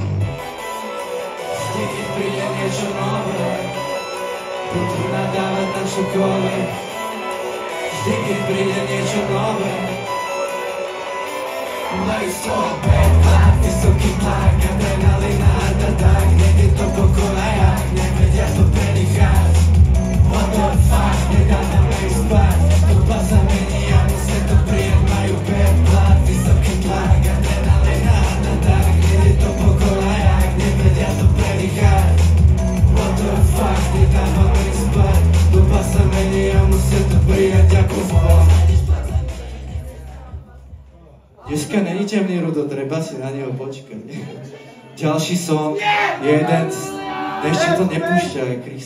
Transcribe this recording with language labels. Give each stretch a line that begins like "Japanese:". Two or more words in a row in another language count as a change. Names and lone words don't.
Slovak: Vždy, keď príde niečo nové, budú nadávať na čokoľvek. Vždy, keď príde niečo nové, majú z toho bad tlak, vysoký tlak, adrenalina,
English: heart attack,
Slovak: nejde to po kolejach, nevedia to prenechať.
English: What the fuck,
Slovak: nedávame ich spať, doba sa mení a musia to prijať, majú bad tlak, vysoký tlak, adrenalina,
English: heart attack,
Slovak: nejde to po kolejach, nevedia to prenechať.
English: What the fuck,
Slovak: nedávame ich spať, doba sa mení a musia to prijať ako zvon. Dneska není temný Rudo, treba si na neho počkať. Ďalší song, jeden, ešte to nepúšťa, Krista Pána.